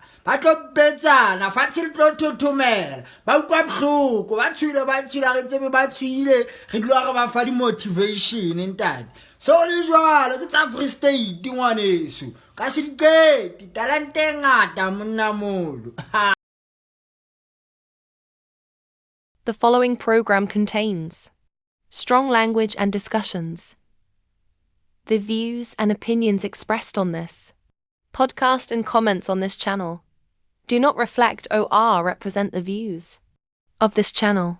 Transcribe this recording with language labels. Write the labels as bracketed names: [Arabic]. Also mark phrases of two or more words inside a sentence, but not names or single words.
[Southern Sotho] Ba tlo betsana, fatshe le tlo thothomela. Ba utlwa bohloko, ba tshwile re tsebe ba tshwile. Re dilo re ba fa di motivation ntate. So le jwalo ke tsa Free State ngwaneso. Ka se di qete, talente e ngata monna molo. [English] The following program contains strong language and discussions. The views and opinions expressed on this podcast and comments on this channel do not reflect or represent the views of this channel.